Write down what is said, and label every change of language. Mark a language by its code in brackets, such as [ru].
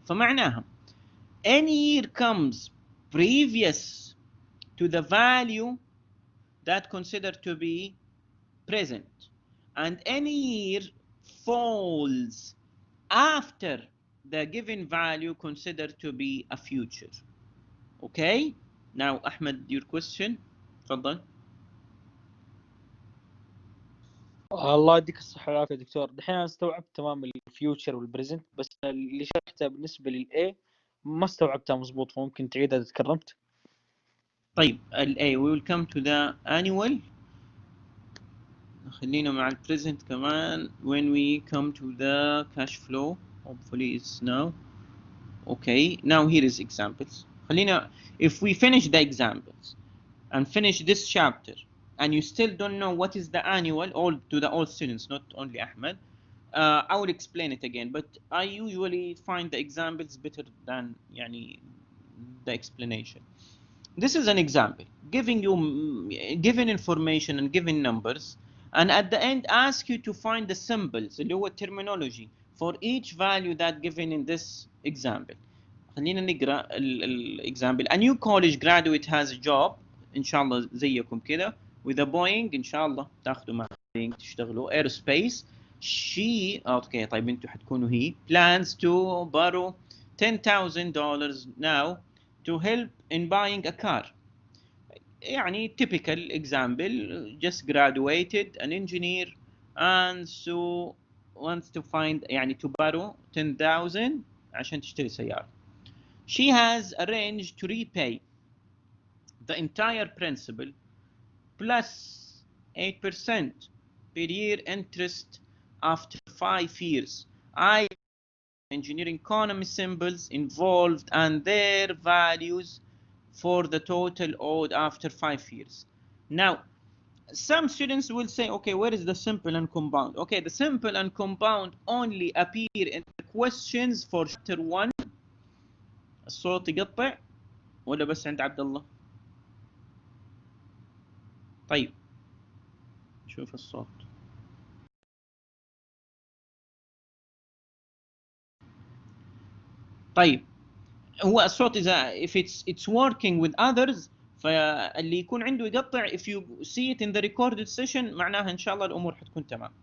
[ar] فمعناها [en] any year comes previous to the value that considered to be present, and any year falls after the given value considered to be a future. Okay? Now Ahmed, your question. [ar] تفضل. الله يديك الصحة والعافية يا دكتور. دحين أنا استوعبت تمام الفيوتشر والبريزنت، بس اللي شرحته بالنسبة للإيه ما استوعبتها مزبوط، فممكن تعيدها إذا تكرمت؟ طيب ال [en] A, we will come to the annual. [ar] خلينا مع ال present كمان. [en] When we come to the cash flow, hopefully it's now. Okay, now here is examples. [ar] خلينا, [en] if we finish the examples and finish this chapter and you still don't know what is the annual, all to the all students, not only Ahmed, I will explain it again, but I usually find the examples better than يعني, the explanation. This is an example, giving you given information and given numbers, and at the end ask you to find the symbols [ar] اللي هو [en] terminology for each value that given in this example. [ar] خلينا نقرا example. [en] A new college graduate has a job [ar] ان شاء الله زيكم كده [en] with a Boeing [ar] ان شاء الله تاخذوا مع [en] Boeing [ar] تشتغلوا [en] aerospace. She okay [ar] طيب انتم حتكونوا هي [en] plans to borrow $10,000 now to help in buying a car. يعني typical example, just graduated an engineer and so wants to find يعني to borrow 10,000 [ar] عشان تشتري سيارة. [en] She has arranged to repay the entire principal plus 8% per year interest after 5 years. I engineering economy symbols involved and their values for the total owed after 5 years. Now, some students will say, okay, where is the simple and compound? Okay, the simple and compound only appear in the questions for chapter 1. [ar] الصوت يقطع ولا بس عند عبد الله؟ طيب شوف الصوت. طيب هو الصوت إذا [en] if it's working with others [ar] فاللي يكون عنده يقطع [en] if you see it in the recorded session [ar] معناها إن شاء الله الأمور حتكون تمام.